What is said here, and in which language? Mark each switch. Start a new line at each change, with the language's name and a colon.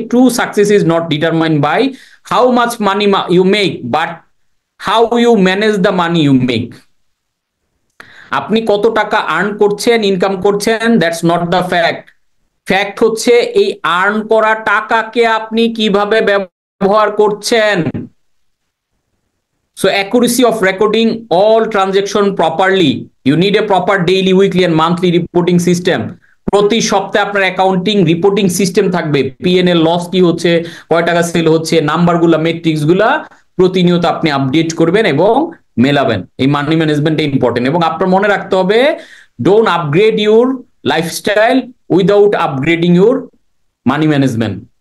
English: True success is not determined by how much money you make, but how you manage the money you make.
Bangla: আপনি কত টাকা earn করছেন, income করছেন,
English: That's not the fact.
Bangla: Fact হচ্ছে এই earn করা টাকাকে আপনি কিভাবে ব্যবহার করছেন।
English: So accuracy of recording all transaction properly. You need a proper daily, weekly and monthly reporting system.
Bangla: প্রতি সপ্তাহে আপনার অ্যাকাউন্টিং রিপোর্টিং সিস্টেম থাকবে। পিএনএল লস কি হচ্ছে, কয় টাকা সেল হচ্ছে, নাম্বারগুলা মেট্রিক্স গুলা প্রতিনিয়ত আপনি আপডেট করবেন এবং মেলাবেন। এই মানি ম্যানেজমেন্ট ইম্পর্টেন্ট। এবং আপনার মনে রাখতে হবে,
English: Don't upgrade your lifestyle without upgrading your money management.